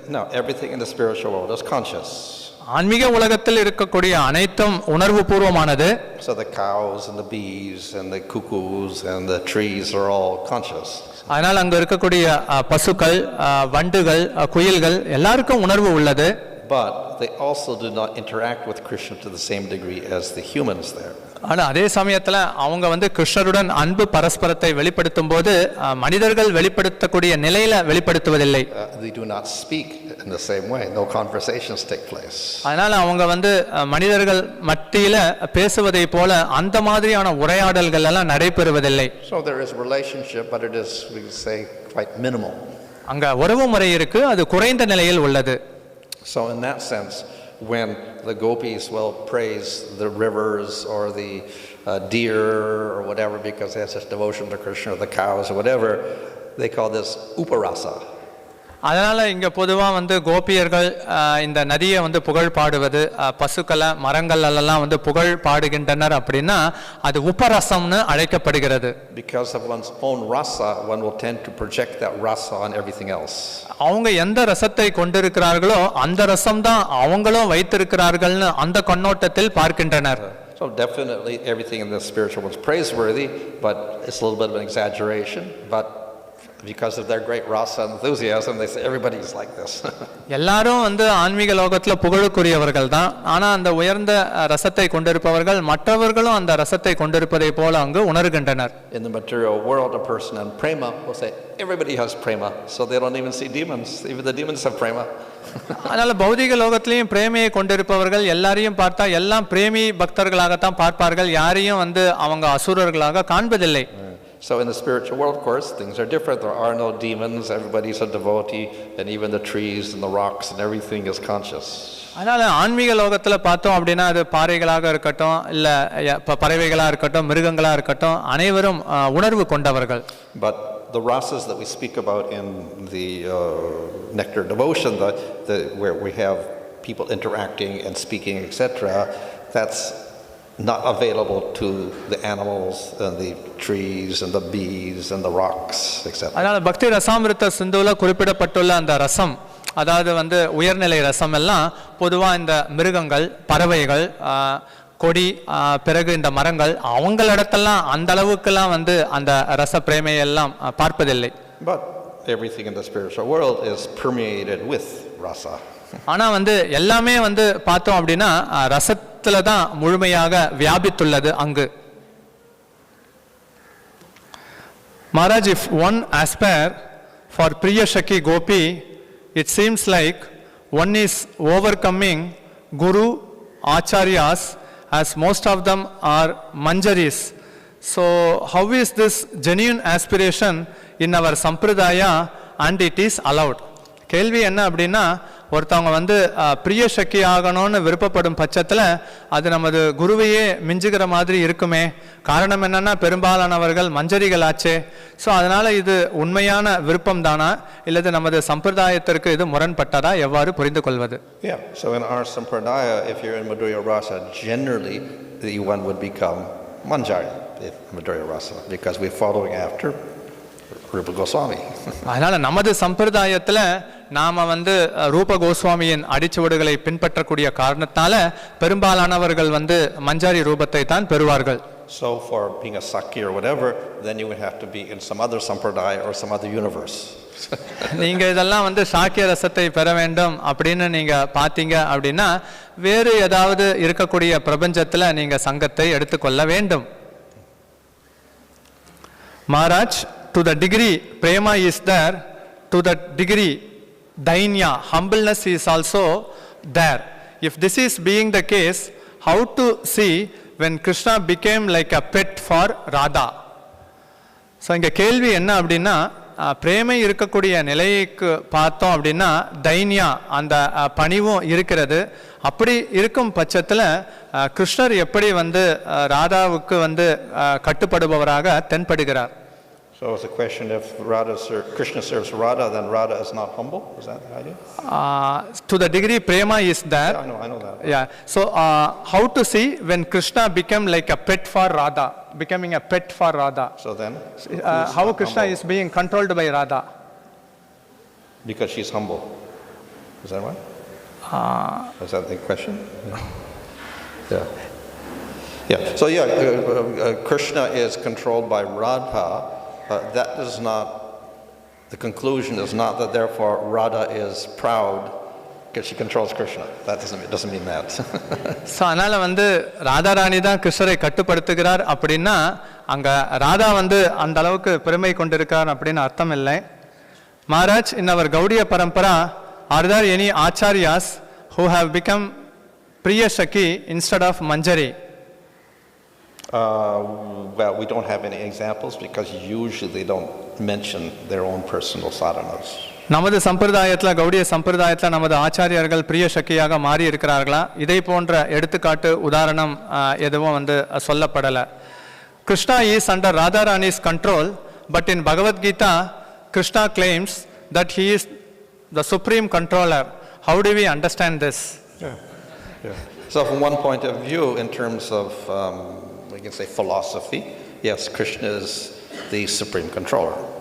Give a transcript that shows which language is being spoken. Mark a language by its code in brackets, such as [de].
[en] Now everything in the spiritual world is conscious. [ta] ஆன்மீக உலகத்தில் இருக்கக்கூடிய அனைத்தும் உணர்வு பூர்வமானது. [en] So the cows and the bees and the cuckoos and the trees are all conscious. [ta] அதனால அங்க இருக்கக்கூடிய பசுக்கள், வண்டுகள், குயில்கள் எல்லாருக்கும் உணர்வு உள்ளது. [en] But they also do not interact with Krishna to the same degree as the humans there. [ta] ஆனா அதே சமயத்துல அவங்க கிருஷ்ணருடன் அன்பு பரஸ்பரத்தை வெளிப்படுத்தும் போது மனிதர்கள் வெளிப்படுத்தக்கூடிய நிலையில வெளிப்படுத்துவதில்லை. [en] They do not speak in the same way. No conversations take place. [ta] அதனால அவங்க மனிதர்கள் மத்தியில பேசுவதை போல அந்த மாதிரியான உரையாடல்கள் எல்லாம் நடைபெறுவதில்லை. [en] So there is relationship, but it is, we say, quite minimal. [ta] அங்க உறவு முறை இருக்கு, அது குறைந்த நிலையில் உள்ளது. [en] So in that sense, when the gopis will praise the rivers or the deer or whatever because they have such devotion to Krishna, or the cows or whatever, they call this uparasa. [ta] அதனால இங்க பொதுவா கோபியர்கள் இந்த நதியை புகழ் பாடுவது, பசுக்களை மரங்கள் எல்லாம் புகழ் பாடுகின்றனர் அப்படின்னா அது உபரசம்னு அழைக்கப்படுகிறது. [en] Because of one's own rasa, one will tend to project that rasa on everything else. [ta] அவங்க எந்த ரசத்தை கொண்டிருக்கிறார்களோ அந்த ரசம் தான் அவங்களும் வைத்திருக்கிறார்கள்னு அந்த கண்ணோட்டத்தில் பார்க்கின்றனர். [en] So definitely everything in the spiritual world is praiseworthy, but it's a little bit of an exaggeration, but because of their great rasa enthusiasm, they say everybody's like this. [ta] எல்லாரும் ஆன்மீக லோகத்துல புகழுக்குரியவர்கள் தான். ஆனா அந்த உயர்ந்த ரசத்தை கொண்டிருப்பவர்கள் மற்றவர்களும் அந்த ரசத்தை கொண்டிருப்பதை போல அங்கு உணர்கின்றனர். [en] In the material world, a person in prema will say everybody has prema, so they don't even see demons. Even the demons have prema. [ta] அதனால பௌதிக லோகத்திலையும் பிரேமையை கொண்டிருப்பவர்கள் எல்லாரையும் பார்த்தா எல்லாம் பிரேமி பக்தர்களாகத்தான் பார்ப்பார்கள். யாரையும் அவங்க அசுரர்களாக காண்பதில்லை. [en] So in the spiritual world, of course, things are different. There are no demons. Everybody's a devotee, and even the trees and the rocks and everything is conscious. [ta] அதனால ஆன்மீக லோகத்துல பார்த்தோம் அப்படின்னா அது பாறைகளாக இருக்கட்டும், இல்ல பறவைகளா இருக்கட்டும், மிருகங்களா இருக்கட்டும், அனைவரும் உணர்வு கொண்டவர்கள். [en] But the rasas that we speak about in the nectar devotion, where we have people interacting and speaking, etc., that's not available to the animals and the trees and the bees and the rocks, etc. [ta] அதனால பக்தி ரசாமிருத சிந்துல குறிப்பிடப்பட்டுள்ள அந்த ரசம், அதாவது உயர்நிலை ரசம் எல்லாம் பொதுவா இந்த மிருகங்கள், பறவைகள், கொடி, பிறகு இந்த மரங்கள் அவங்களிடத்தெல்லாம் அந்த அளவுக்குலாம் அந்த ரச பிரேமையெல்லாம் பார்ப்பதில்லை. [en] But everything in the spiritual world is permeated with rasa. [ta] ஆனா எல்லாமே பார்த்தோம் அப்படின்னா ரசத்துல தான் முழுமையாக வியாபித்துள்ளது அங்கு. [en] Maharaj, if one aspire for Priya Shaki Gopi, it seems like one is overcoming Guru, Acharyas, as most of them are Manjaris. So how is this genuine aspiration in our Sampradaya and it is allowed? [ta] கேள்வி என்ன அப்படின்னா, ஒருத்தவங்க பிரிய சக்தி ஆகணும்னு விருப்பப்படும் பட்சத்தில் அது நமது குருவையே மிஞ்சுகிற மாதிரி இருக்குமே. காரணம் என்னன்னா பெரும்பாலானவர்கள் மஞ்சரிகள் ஆச்சே. ஸோ அதனால இது உண்மையான விருப்பம் தானா இல்லது நமது சம்பிரதாயத்திற்கு இது முரண்பட்டதா, எவ்வாறு புரிந்து கொள்வது? [en] Yeah, so in our sampradaya, if you're in Madhurya Rasa, generally one would become Manjari in Madhurya Rasa because we're following after Rupa Goswami. [ta] அதனால நமது சம்பிரதாயத்துல நாம ரூப கோஸ்வாமியின் அடிச்சுவடுகளை பின்பற்றக்கூடிய காரணத்தால பெரும்பாலானவர்கள் மஞ்சாரி ரூபத்தை தான் பெறுவார்கள். [en] So for being a Saki or whatever, then you would have to be in some other sampradaya or some other universe. [ta] நீங்க இதெல்லாம் வந்து சாக்கிய ரசத்தை பெற வேண்டும் அப்படின்னு நீங்க பாத்தீங்க அப்படின்னா வேறு ஏதாவது இருக்கக்கூடிய பிரபஞ்சத்துல நீங்க சங்கத்தை எடுத்துக்கொள்ள வேண்டும். [en] Maharaj, to the degree prema is there, to the degree dainya, humbleness is also there. If this is being the case, how to see when Krishna became like a pet for Radha? So [ta] இங்க கேள்வி என்ன அப்படின்னா பிரேமை இருக்கக்கூடிய நிலைக்கு பார்த்தோம் அப்படின்னா தைன்யா அந்த பணிவும் இருக்கிறது. அப்படி இருக்கும் பட்சத்தில் கிருஷ்ணர் எப்படி வந்து ராதாவுக்கு வந்து கட்டுப்படுபவராக தென்படுகிறார்? [en] So it's a question if Krishna serves Radha, then Radha is not humble? Is that the idea? To the degree prema is there. Yeah, I know that. Yeah. So how to see when Krishna became like a pet for Radha, becoming a pet for Radha? So then, how Krishna is being controlled by Radha? Because she's humble. Is that right? Is that the question? Yeah. Yeah. So Krishna is controlled by Radha. That is not, the conclusion is not that therefore Radha is proud because she controls Krishna. That doesn't mean that. So [ta] அதனால வந்து ராதாராணி தான் கிருஷ்ணரை கட்டுப்படுத்துகிறார் அப்படின்னா அங்க ராதா வந்து அந்த அளவுக்கு பெருமை கொண்டிருக்கார் அப்படின்னு அர்த்தம் இல்லை. [en] Maharaj, in our Gaudiya parampara, are there any acharyas who have become Priya Shaki instead of Manjari? Well, we don't have any examples because usually they don't mention their own personal sadhanas. [ta] நமது சம்பிரதாயத்தில் கௌடிய சம்பிரதாயத்தில் நமது ஆச்சாரியர்கள் பிரிய சக்கியாக மாறி இருக்கிறார்களா? இதை போன்ற எடுத்துக்காட்டு உதாரணம் எதுவும் வந்து சொல்லப்படலை. [en] Krishna is under Radharani's control, but in Bhagavad Gita, Krishna claims that he is the supreme controller. How do we understand this? Yeah. So from one point of view, in terms of we can say philosophy, yes, Krishna is the supreme controller.